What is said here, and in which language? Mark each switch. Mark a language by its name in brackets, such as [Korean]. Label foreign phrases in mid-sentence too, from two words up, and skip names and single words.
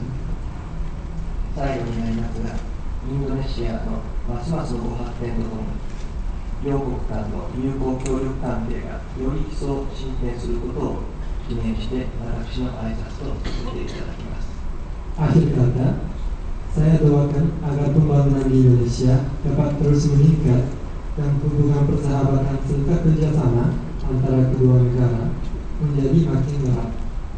[Japanese] 最後になりますが、インドネシアのますますのご発展とともに、両国間の友好協力関係がより一層進展することを記念して私の挨拶とさせていただきます。 [Indonesian] Akhir kata, saya doakan agar pembangunan di Indonesia dapat terus meningkat dan hubungan persahabatan serta kerjasama antara kedua negara menjadi makin erat.